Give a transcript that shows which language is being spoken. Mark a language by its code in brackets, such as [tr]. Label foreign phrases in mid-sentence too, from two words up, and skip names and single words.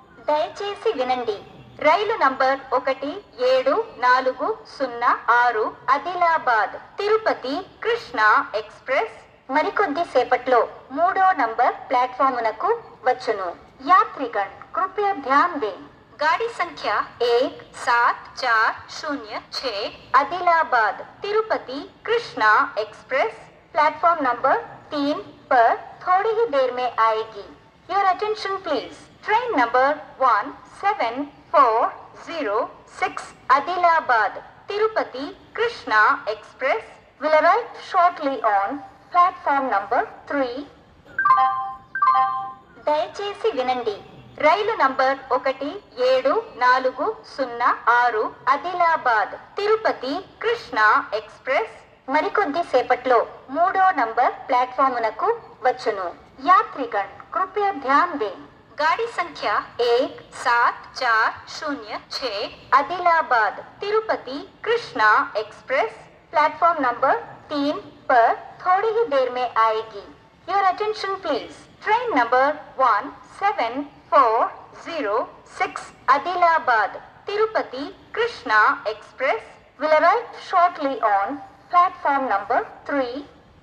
[te] దయచేసి వినండి. రైలు నంబర్ 1740 ఆదిలాబాద్ తిరుపతి కృష్ణ ఎక్స్ప్రెస్ మరికొద్ది సేపట్లో 3వ నంబర్ ప్లాట్ఫామునకు వచ్చును. [hi] यात्रीगण कृपया ध्यान दें. गाड़ी संख्या 17406 आदिलाबाद तिरुपति कृष्णा एक्सप्रेस प्लेटफॉर्म नंबर 3 पर थोड़ी ही देर में आएगी. [en] Your attention please. Train number 17406 Adilabad Tirupati Krishna Express will arrive shortly on platform number 3. [te] దయచేసి వినండి. రైలు నంబర్ 1740 ఆదిలాబాద్ తిరుపతి కృష్ణ ఎక్స్ప్రెస్ మరికొద్ది సేపట్లో 3వ నంబర్ ప్లాట్ఫామునకు వచ్చును. [hi] यात्रीगण कृपया ध्यान दें. गाड़ी संख्या 17406 आदिलाबाद तिरुपति कृष्णा एक्सप्रेस प्लेटफॉर्म नंबर 3 पर थोड़ी ही देर में आएगी. [en] Your attention please. Train number 17406 Adilabad Tirupati Krishna Express will arrive shortly on platform number 3.